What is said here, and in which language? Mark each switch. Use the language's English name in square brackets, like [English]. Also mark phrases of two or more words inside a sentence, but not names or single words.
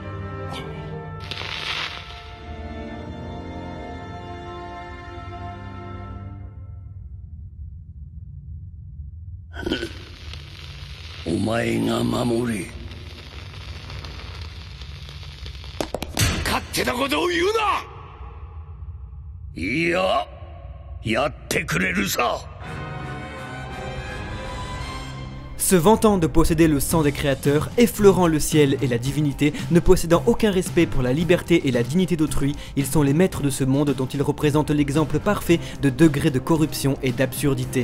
[Japanese] お前が守れ。勝手なことを言うな。いや、やってくれるさ。 [French] Se vantant de posséder le sang des créateurs, effleurant le ciel et la divinité, ne possédant aucun respect pour la liberté et la dignité d'autrui, ils sont les maîtres de ce monde dont ils représentent l'exemple parfait de degré de corruption et d'absurdité.